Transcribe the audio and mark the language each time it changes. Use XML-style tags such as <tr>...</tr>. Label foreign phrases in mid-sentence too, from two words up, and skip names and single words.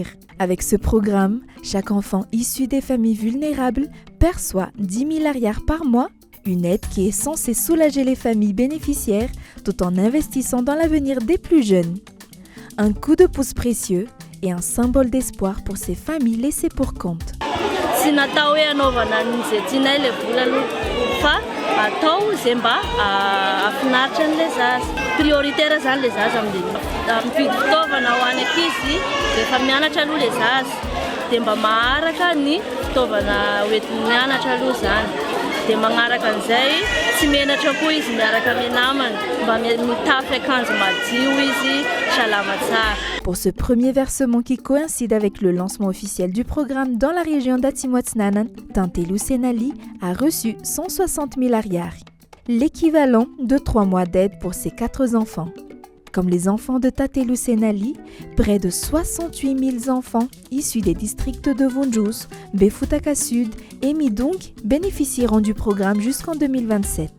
<fr>Avec ce programme, chaque enfant issu des familles vulnérables perçoit 10 000 ariars par mois, une aide qui est censée soulager les familles bénéficiaires tout en investissant dans l'avenir des plus jeunes. Un coup de pouce précieux et un symbole d'espoir pour ces familles laissées pour compte.</fr> <mg>Tsy natao hoe anaovana an'izay tiana ilay vola aloha fa atao izay mba afinaritra an'ilay zaza. Prioritaire zany ilay zaza mividy fitaovana ho an'ny ankizy rehefa mianatra aloha ilay zaza dia mba maharaka ny fitaovana hoentin'ny mianatra aloha zany. Dia magnaraka an'izay tsy menatra koa izy miaraka amin'ny namany mba mitafy akanjo madio izy salama tsara.</mg> <fr>Pour ce premier versement qui coïncide avec le lancement officiel du programme dans la région d'Atimotsnanan, Tintelou Senali a reçu 160 000 ariars, l'équivalent de 3 mois d'aide pour ses 4 enfants. Comme les enfants de Tintelou Senali, près de 68 000 enfants issus des districts de Vunjus, Befutaka Sud et Midung bénéficieront du programme jusqu'en 2027.</fr>